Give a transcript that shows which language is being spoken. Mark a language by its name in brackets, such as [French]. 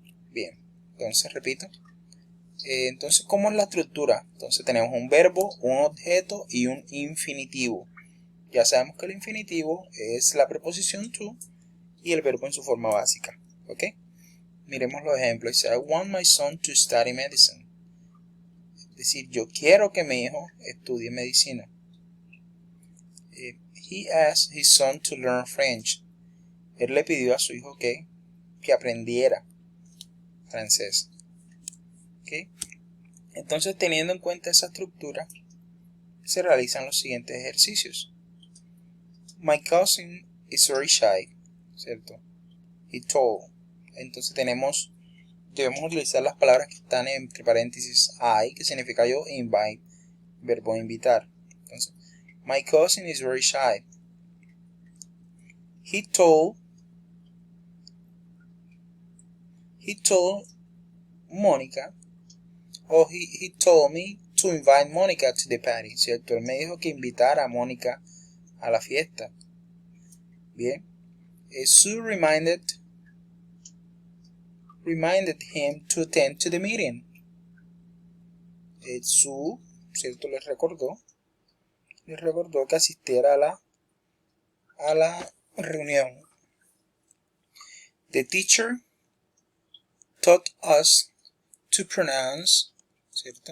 [Spanish] Bien, entonces repito. Entonces, ¿cómo es la estructura? Entonces tenemos un verbo, un objeto y un infinitivo. Ya sabemos que el infinitivo es la preposición to y el verbo en su forma básica. ¿Ok? Miremos los ejemplos. Dice, [English] I want my son to study medicine. [Spanish] Es decir, yo quiero que mi hijo estudie medicina. [English] He asked his son to learn French. [Spanish] Él le pidió a su hijo que aprendiera francés. ¿Okay? Entonces, teniendo en cuenta esa estructura, se realizan los siguientes ejercicios. [English] My cousin is very shy, [Spanish] ¿cierto? [English] He told. [Spanish] Entonces debemos utilizar las palabras que están entre paréntesis I, que significa yo, e invite, verbo invitar. Entonces, [English] my cousin is very shy. He told Mónica, o he told me to invite Mónica to the party, [Spanish] ¿cierto? Él me dijo que invitara a Mónica a la fiesta. Bien. [English] Sue reminded him to attend to the meeting. [Spanish] Sue, ¿cierto? Les recordó que asistiera a la reunión. [English] The teacher taught us to pronounce, [Spanish] ¿cierto?